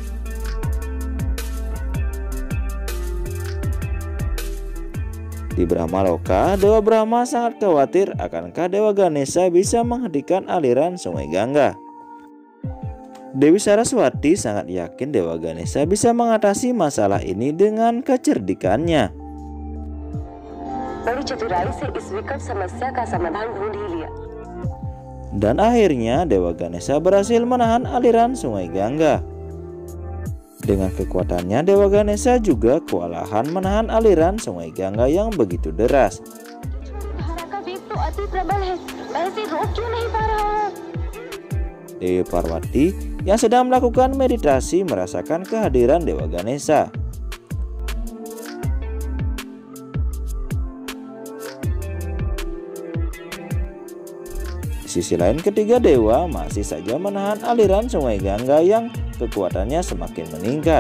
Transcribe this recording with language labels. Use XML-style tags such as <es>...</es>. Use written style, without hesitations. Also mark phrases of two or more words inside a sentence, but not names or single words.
<id>Di Brahmaloka, Dewa Brahma sangat khawatir akankah Dewa Ganesha bisa menghentikan aliran sungai Gangga. Dewi Saraswati sangat yakin Dewa Ganesha bisa mengatasi masalah ini dengan kecerdikannya.</id> <hi>बड़ी चतुराई से इस विकट समस्या का समाधान ढूंढ ही लिया।</hi> <id>Dan akhirnya Dewa Ganesha berhasil menahan aliran Sungai Gangga. Dengan kekuatannya, Dewa Ganesha juga kewalahan menahan aliran Sungai Gangga yang begitu deras.</id> <hi>धारा का वेग तो अति प्रबल है, मैं इसे रोक क्यों नहीं पा रहा हूँ?</hi> <id>Dewi Parwati yang sedang melakukan meditasi merasakan kehadiran Dewa Ganesha. Di sisi lain, ketiga dewa masih saja menahan aliran Sungai Gangga yang kekuatannya semakin meningkat.</id>